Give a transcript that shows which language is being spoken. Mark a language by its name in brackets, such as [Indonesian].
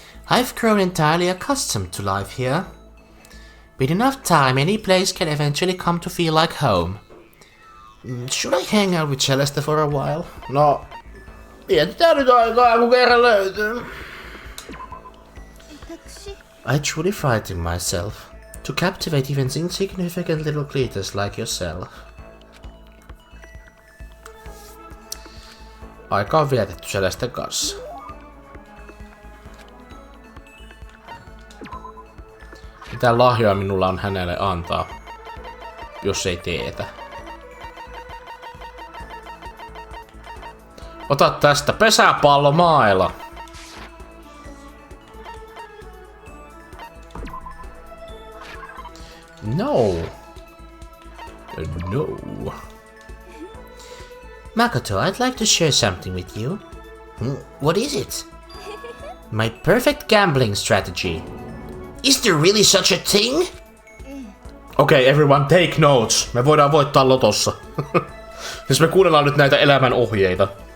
[English] I've grown entirely accustomed to life here. With enough time, any place can eventually come to feel like home. Should I hang out with Celeste for a while? [Finnish] No, vietetään nyt aikaa, kun kerran löytyy. [English] I truly frighten myself to captivate even insignificant little creatures like yourself. [Finnish] Aika on vietetty Celesten kanssa. Mitä lahjoja minulla on hänelle antaa, jos ei teetä? Ota tästä pesäpallomaila. [English] No. No. Makoto, I'd like to share something with you. What is it? My perfect gambling strategy. Is there really such a thing? Okay, everyone take notes. [Finnish] Me voidaan voittaa lotossa. Siis me kuunnellaan nyt näitä elämän ohjeita.